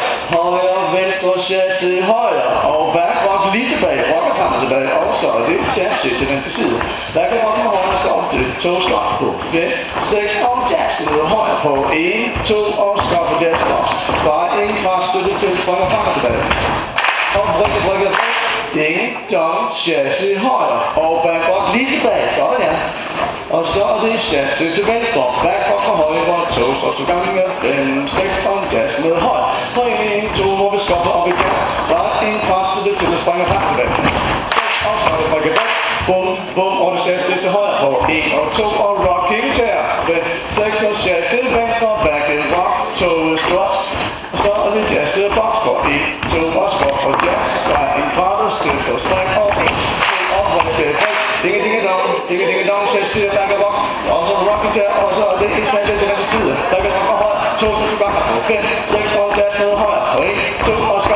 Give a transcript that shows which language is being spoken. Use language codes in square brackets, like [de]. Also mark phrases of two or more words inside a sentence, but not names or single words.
[da] Højre, venstre, chassis, højre og backward lige tilbage. Rokker frem og tilbage og så er det chassis til venstre side. Der kan rokke med højre så op til 2 stop på 5, 6 og jazz med højre på 1, 2 og stop og [en] jazz stops. [da] Bare en kvart støtte til springer frem og tilbage. Og rykker. Ding, dong, chassis højre og backward lige tilbage, sådan ja. Og så er det chassis til venstre, backward fra højre, 2 stop 2 gange med 5, 6 og jazz med højre. Og 1, 2, hvor vi skopper op i jazz, der er en kvart støtte til at springe frem tilbage. 6 og så er det rykker back, bum, bum, og det chassis til højre på 1 og 2 og [en] rocking chair, [da] 5, 6 og chassis venstre, [en] back and rock, 2 squat. [da] Og så er det jazz til box for 1, 2 og skop og jazz, der er en kvart og støtte og stræk og 1, 2 og rykker back. Ding-a-ding-a-dong, chassis og [en] back and rock, [da] og så [en] rocking chair, [da] og så er det en chassis til venstre side, [en] back and rock [da] og højre, 2 gange på 5, 6 og jazz med højre, og 1, 2